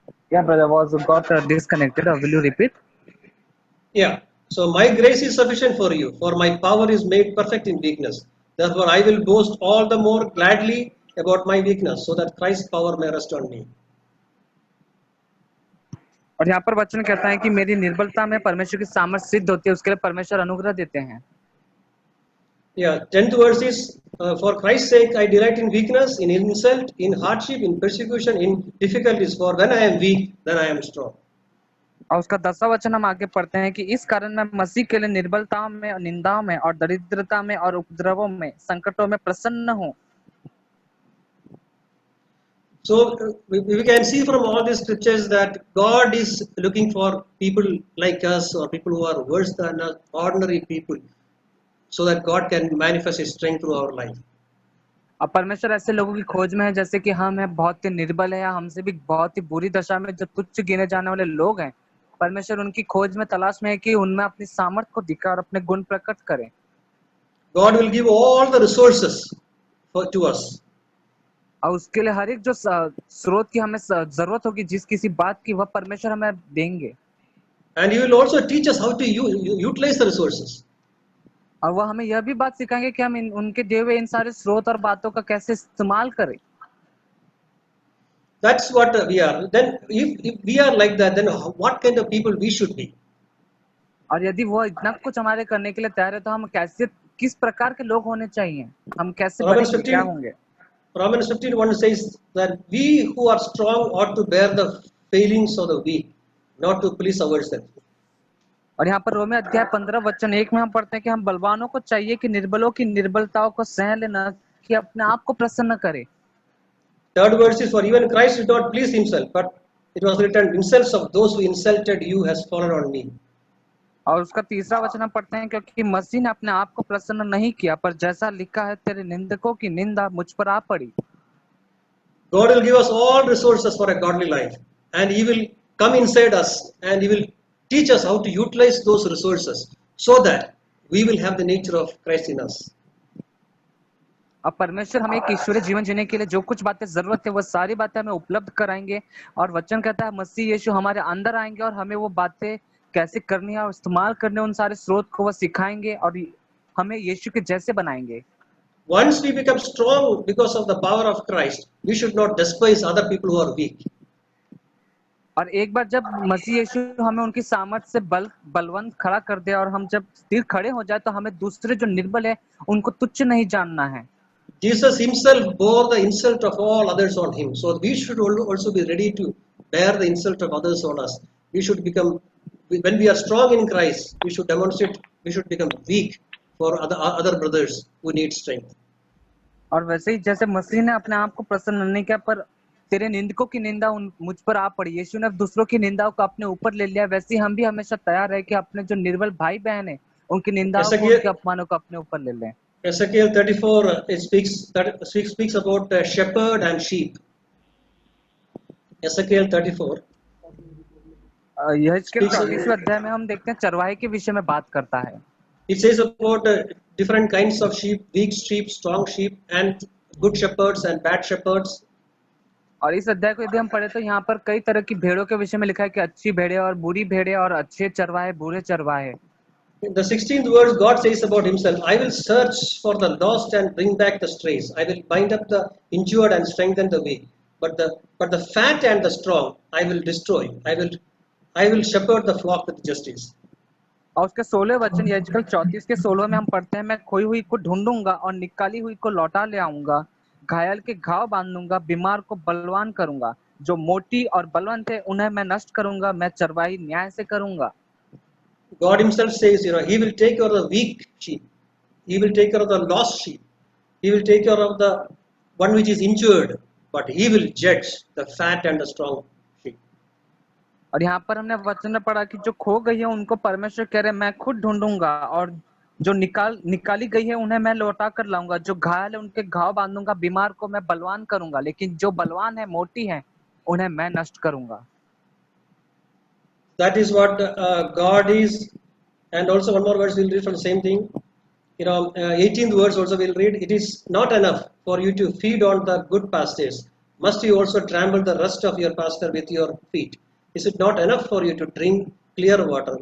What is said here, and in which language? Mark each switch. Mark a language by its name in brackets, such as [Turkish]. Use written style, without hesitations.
[English] Yeah, brother, got disconnected. Will you repeat? Yeah. So my grace is sufficient for you, for my power is made perfect in weakness. Therefore, I will boast all the more gladly about my weakness, so that Christ's power may rest on me. [Hindi] और यहाँ पर वचन कहता है कि मेरी निर्बलता में परमेश्वर की सामर्थ सिद्ध होती है, उसके लिए परमेश्वर अनुग्रह देते हैं। [English] Yeah, 10th verse is, for Christ's sake I delight in weakness, in insult, in hardship, in persecution, in difficulties. For when I am weak, then I am strong. [Hindi] और उसका 10वां वचन हम आगे पढ़ते हैं कि इस कारण मैं मसीह के लिए निर्बलताओं में, निंदाओं में और दरिद्रता में और उपद्रवों में, संकटों में प्रसन्न हूँ। [English] So we can see from all these scriptures that God is looking for people like us, or people who are worse than us, ordinary people, so that God can manifest His strength through our life. [Hindi] अब परमेश्वर ऐसे लोगों की खोज में है जैसे कि हम हैं, बहुत ही निर्बल है, या हमसे भी बहुत ही बुरी दशा में जो तुच्छ गिने जाने वाले लोग हैं। परमेश्वर उनकी खोज में, तलाश में है कि उनमें अपनी सामर्थ को दिखाए और अपने गुण प्रकट करे। [English] God will give all the resources to us. [Hindi] और उसके लिए हर एक जो स्रोत की हमें जरूरत होगी, जिस किसी बात की, वह परमेश्वर हमें देंगे। [English] And He will also teach us how to utilize the resources. [Hindi] और वह हमें यह भी बात सिखाएंगे कि हम उनके दिए हुए इन सारे स्रोत और बातों का कैसे इस्तेमाल करें। [English] That's what we are. Then if we are like that, then what kind of people we should be? [Hindi] और यदि वो इतना कुछ हमारे करने के लिए तैयार है, तो हम कैसे, किस प्रकार के लोग होने चाहिए, हम कैसे बनेंगे, क्या होंगे। [English] Romans 15:1 says that we who are strong ought to bear the failings of the weak, not to please ourselves. [Hindi] और यहाँ पर रोमे अध्याय 15 वचन 1 में हम पढ़ते हैं कि हम बलवानों को चाहिए कि निर्बलों की निर्बलताओं को सह लेना, कि अपने आप को प्रसन्न करे। [English] Third verse is, for even Christ did not please himself, but it was written, insults of those who insulted you has fallen on me. [Hindi] और उसका 3रा वचन हम पढ़ते हैं, क्योंकि मसीह ने अपने आप को प्रसन्न नहीं किया, पर जैसा लिखा है, तेरे निंदकों की निंदा मुझ पर आ पड़ी। [English] God will give us all resources for a godly life, and He will come inside us, and He will teach us how to utilize those resources, so that we will have the nature of Christ in us. [Hindi] अब परमेश्वर हमें एक ईश्वरीय जीवन जीने के लिए जो कुछ बातें जरूरत है, वह सारी बातें हमें उपलब्ध कराएंगे। और वचन कहता है मसीह यीशु हमारे अंदर आएंगे और हमें वो बातें कैसे करनी है और इस्तेमाल करने, उन सारे स्रोत को वह सिखाएंगे और हमें यीशु के जैसे बनाएंगे। [English] Once we become strong because of the power of Christ, we should not despise other people who are weak. [Hindi] और एक बार जब मसीह यीशु हमें उनकी सामर्थ से बलवंत खड़ा कर दे और हम जब स्थिर खड़े हो जाए, तो हमें दूसरे जो निर्बल है उनको तुच्छ नहीं जानना है। [English] Jesus himself bore the insult of all others on him, so we should also be ready to bear the insult of others on us. We should become, when we are strong in Christ, we should demonstrate, we should become weak for other brothers who need strength. [Hindi] और वैसे ही जैसे मसीह ने अपने आप को प्रसन्न नहीं किया, पर तेरे निंदकों की निंदा मुझ पर आ पड़ी, यीशु ने दूसरों की निंदाओं को अपने ऊपर ले लिया, वैसे ही हम भी हमेशा तैयार है कि अपने जो निर्बल भाई बहन है उनकी निंदाओं को, उनके अपमानों को अपने ऊपर ले लें। [English] Ezekiel 34 it speaks about shepherd and sheep. Ezekiel 34 [Hindi] यह 34वें अध्याय में हम देखते हैं चरवाहे के विषय में बात करता है। [English] It says about different kinds of sheep, weak sheep, strong sheep, and good shepherds and bad shepherds. [Hindi] और इस अध्याय को यदि हम पढ़े तो यहाँ पर कई तरह की भेड़ों के विषय में लिखा है कि अच्छी भेड़ें और बुरी भेड़ें, और अच्छे चरवाहे, बुरे चरवाहे। [English] In the 16th verse, God says about himself, I will search for the lost and bring back the strays. I will bind up the injured and strengthen the weak. But the fat and the strong I will destroy. I will shepherd the flock with justice. [Hindi] और उसके 16 वचन यजकल 34 के 16 में हम पढ़ते हैं, मैं खोई हुई को ढूंढूंगा और निकाली हुई को लौटा ले आऊंगा, घायल के घाव बांधूंगा, बीमार को बलवान करूंगा, जो मोटी और बलवंत है उन्हें मैं नष्ट करूंगा, मैं चरवाही न्याय से करूंगा। [English] God himself says, he will take care of the weak sheep. He will take care of the lost sheep. He will take care of the one which is injured, but he will judge the fat and the strong sheep. [Hindi] और यहाँ पर हमने वचन में पढ़ा कि जो खो गई है उनको परमेश्वर कह रहे मैं खुद ढूंढूंगा, और जो निकाली गई है उन्हें मैं लौटा कर लाऊंगा, जो घायल है उनके घाव बांधूंगा, बीमार को मैं बलवान करूंगा, लेकिन जो बलवान है, मोटी है, उन्हें मैं नष्ट करूंगा। [English] That is what God is. And also one more verse we'll read from the same thing. 18th verse also we'll read. It is not enough for you to feed on the good pastures. Must you also trample the rust of your pasture with your feet? Is it not enough for you to drink clear water?